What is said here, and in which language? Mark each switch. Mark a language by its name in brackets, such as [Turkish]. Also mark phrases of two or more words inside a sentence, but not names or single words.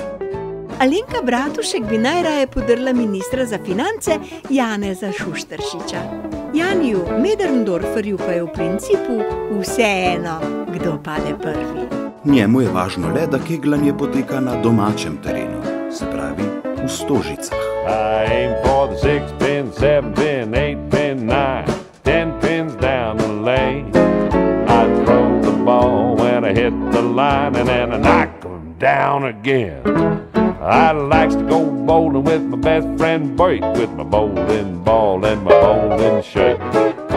[Slovenian] Alenka Bratušek bi najraje podrla ministra za finance Janeza Šušteršiča. Janiju Möderndorferju pa je v principu vseeno, kdo pade prvi. Njemu je važno le, da kegljanje poteka na domačem terenu, se pravi v Stožicah. [English] I aim for the 6 pin, 7 pin, 8 pin, 9, 10 pins down the lane. I throw the ball when I hit the line and then I knock 'em down again. I likes to go bowling with my best friend Bert, with my bowling ball and my bowling shirt.